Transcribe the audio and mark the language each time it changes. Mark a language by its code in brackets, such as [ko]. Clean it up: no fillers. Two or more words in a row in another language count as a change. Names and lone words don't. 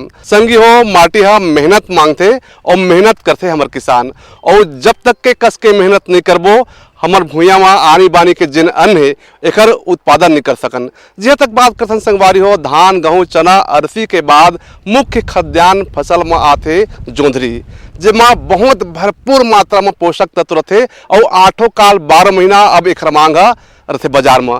[hne] संगी हो माटी हा मेहनत मांगते और मेहनत करते हमार किसान, और जब तक के कस के मेहनत नहीं करबो हमार भूया में आनी बानी के जिन अन्न है एकर उत्पादन नहीं कर सकन। जे तक बात करथन संगवारी हो धान गेहूँ चना अरसी के बाद मुख्य खाद्यान्न फसल में आते जोंधरी, जेमा बहुत भरपूर मात्रा में पोषक तत्व रहते और 8 काल 12 महीना अब एक मांग रहते बाजार में।